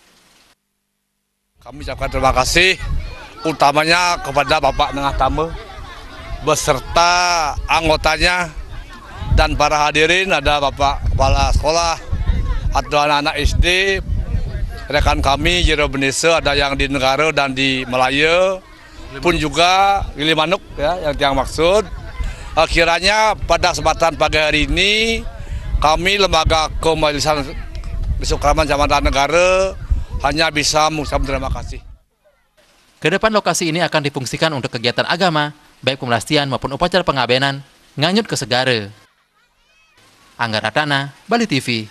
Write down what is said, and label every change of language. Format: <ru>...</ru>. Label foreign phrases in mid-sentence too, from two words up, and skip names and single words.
<id>Kami ucapkan terima kasih, utamanya kepada Bapak Nengah Tamba, beserta anggotanya, dan para hadirin, ada Bapak Kepala Sekolah atau anak-anak SD, rekan kami Jero Bendesa, ada yang di Negara dan di Melaya, pun juga Gili Manuk ya, yang tiang maksud. Kiranya pada kesempatan pagi hari ini, kami Lembaga Kemajelisan Desa Pekraman Kecamatan Negara hanya bisa mengucapkan terima kasih. Kedepan lokasi ini akan difungsikan untuk kegiatan agama, baik pemelastian maupun upacara pengabenan, nganyut ke segara. Angga Ratana, Bali TV.</id>